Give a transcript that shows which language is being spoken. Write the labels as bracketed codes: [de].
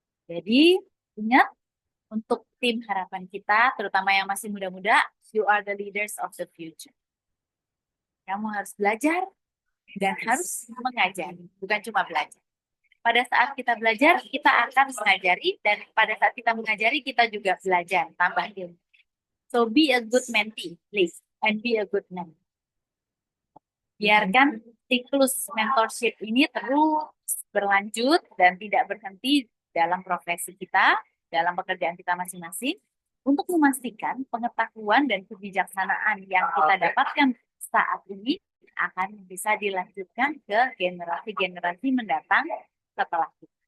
[id] Jadi, ingat, untuk tim harapan kita, terutama yang masih muda-muda, [en] you are the leaders of the future. [id] Kamu harus belajar dan harus mengajari, bukan cuma belajar. Pada saat kita belajar, kita akan mengajari, dan pada saat kita mengajari, kita juga belajar, tambah ilmu. [en] So be a good mentee, please, and be a good mentor. [id] Biarkan siklus mentorship ini terus berlanjut dan tidak berhenti dalam profesi kita, dalam pekerjaan kita masing-masing, untuk memastikan pengetahuan dan kebijaksanaan yang kita dapatkan saat ini akan bisa dilanjutkan ke generasi-generasi mendatang setelah kita.